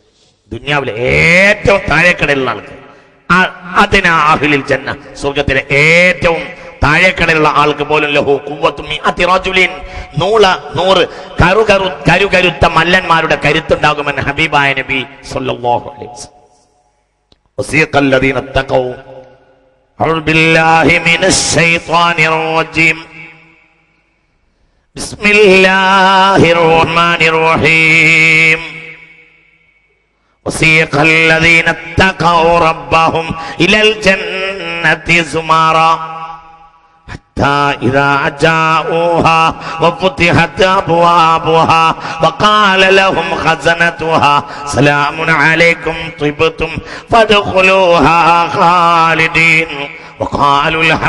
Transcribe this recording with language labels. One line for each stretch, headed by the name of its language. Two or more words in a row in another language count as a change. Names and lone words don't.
Malayalam: ദുനിയാവിലെ ഏറ്റവും താഴേക്കടയിലുള്ള ആൾക്ക്
Arabic: أدنى أهل الجنة,
Malayalam: സ്വർഗത്തിലെ ഏറ്റവും താഴേക്കടയിലുള്ള ആൾക്ക് പോലും
Arabic: له قوة مائة رجل
Malayalam: 100 കരുകരുത്ത മല്ലന്മാരുടെ കരുത്തുണ്ടാകുമെന്ന് ഹബീബായ നബി
Arabic: صلى الله عليه وسلم. وسيق الذين اتقوا أعوذ بالله من الشيطان الرجيم. بسم الله الرحمن الرحيم. وسيق الذين اتقوا ربهم إلى الجنة زمرا حتى إذا جاءوها وفتحت أبوابها وقال لهم خزنتها سلام عليكم طبتم فادخلوها خالدين وقالوا